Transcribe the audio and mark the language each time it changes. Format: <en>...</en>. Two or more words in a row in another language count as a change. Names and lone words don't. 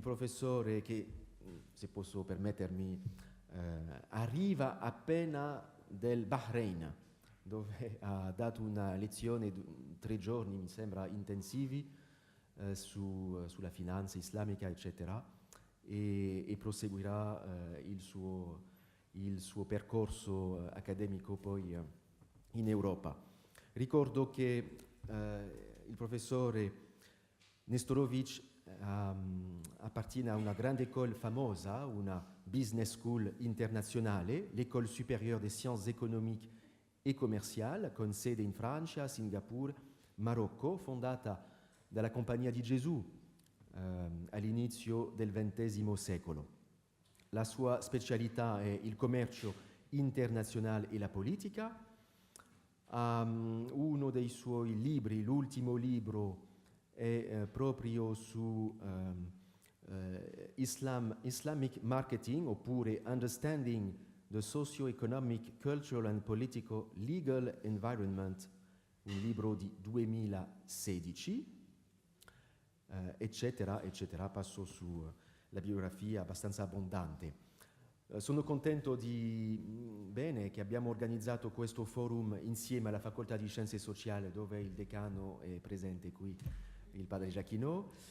<it>professore che, se posso permettermi, arriva appena del Bahrain, dove ha dato una lezione di 3 giorni, mi sembra, intensivi sulla finanza islamica, eccetera, e proseguirà il suo percorso accademico poi in Europa. Ricordo che il professore Nestorovic appartiene a una</it> <fr>grande école</fr> <it>famosa, una business school internazionale, l'École supérieure des sciences économiques e commerciali, con sede in Francia, Singapore, Marocco, fondata dalla Compagnia di Gesù all'inizio del XX secolo. La sua specialità è il commercio internazionale e la politica. Uno dei suoi libri, l'ultimo libro, è proprio su Islamic Marketing, oppure Understanding the Socio-Economic, Cultural and Political Legal Environment, un libro di 2016, eccetera, eccetera. Passo sulla biografia abbastanza abbondante. Sono contento bene che abbiamo organizzato questo forum insieme alla Facoltà di Scienze Sociali, dove il decano è presente qui, il padre Giacchino.</it>